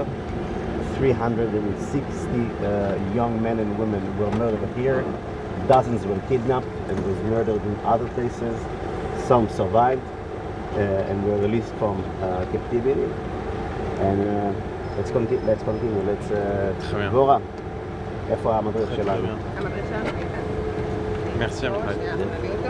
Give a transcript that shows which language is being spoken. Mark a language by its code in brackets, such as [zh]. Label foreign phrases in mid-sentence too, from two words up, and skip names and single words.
[en] 360 young men and women were murdered here. Dozens were kidnapped and was murdered in other places. Some survived and were released from captivity. And let's continue. Dvorah, [he] איפה המדריך שלנו? המדריך שלנו? [fr] Merci à vous. [he] נביא אותו.